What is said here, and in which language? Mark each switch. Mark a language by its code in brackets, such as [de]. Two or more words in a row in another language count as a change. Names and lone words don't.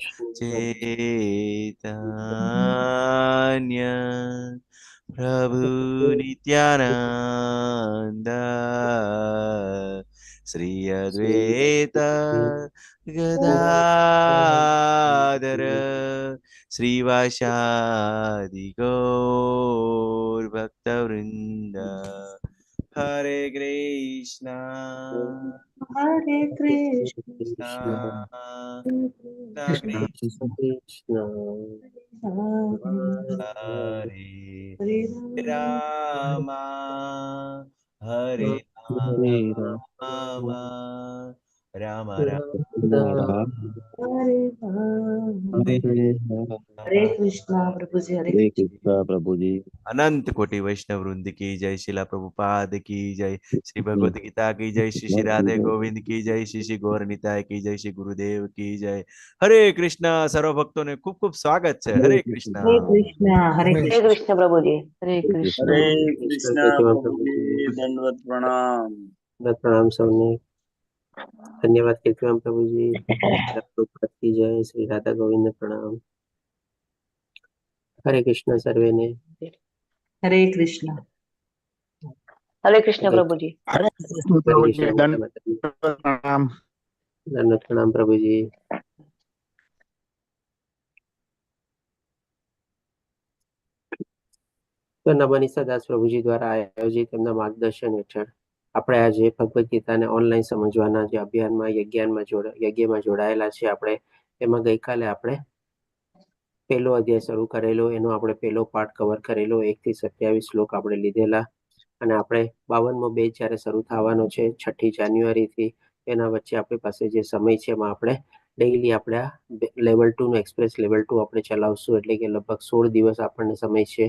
[sa] चैतन्य प्रभु नित्यानंद श्री अद्वैत गदाधर श्रीवासादि गौर भक्तवृंद हरे कृष्णा हरे कृष्ण कृष्णा कृष्ण कृष्ण हरे हरे हरे रामा हरे राम राम राम हरे हरे हरे कृष्णा प्रभु जी हरे हरे कृष्ण कृष्णा प्रभु जी। [hi] अनंत कोटि वैष्णव वृंद की जय, शिला प्रभुपाद की जय, श्री भगवत गीता की जय, श्री श्री राधे गोविंद की जय, श्री श्री गौर निताय की जय, श्री गुरुदेव की जय। हरे कृष्णा। सर्व भक्तों ने खूब खूब स्वागत है। हरे कृष्णा। हरे कृष्णा हरे हरे कृष्ण कृष्ण प्रभु जी। हरे कृष्ण हरे हरे कृष्णा कृष्णा कृष्ण प्रभु प्रभु जी जी। दंडवत प्रणाम। प्रणाम सबने। धन्यवाद कीर्तन प्रभु जी। प्रभुपाद की जय, श्री राधा गोविंद प्रणाम। हरे कृष्ण सर्वे ने। हरे कृष्णा हरे कृष्ण प्रभु जी। हरे कृष्ण हरे प्रभु जी कृष्ण जय माता दी। दंडवत प्रणाम। दंडवत प्रणाम प्रभु जी। [gu] તો નવનીતા દાસ પ્રભુજી દ્વારા આયોજિત એમના માર્ગદર્શન હેઠળ આપણે આજે ભગવદ્ ગીતાને ઓનલાઈન સમજવાના જે અભિયાનમાં યજ્ઞમાં જોડાયેલા છે આપણે એમાં ગઈકાલે આપણે પહેલો અધ્યાય શરૂ કરેલો, એનો આપણે પહેલો પાઠ કવર કરેલો, 1 થી 27 શ્લોક આપણે લીધેલા અને આપણે 52મો બેચ જ્યારે શરૂ થવાનો છે 6મી જાન્યુઆરીથી, એના વચ્ચે આપણી પાસે જે સમય છે એમાં આપણે ડેઈલી આપણે આ લેવલ 2 નું એક્સપ્રેસ લેવલ 2 આપણે ચલાવશું, એટલે કે લગભગ 16 દિવસ આપણને સમય છે.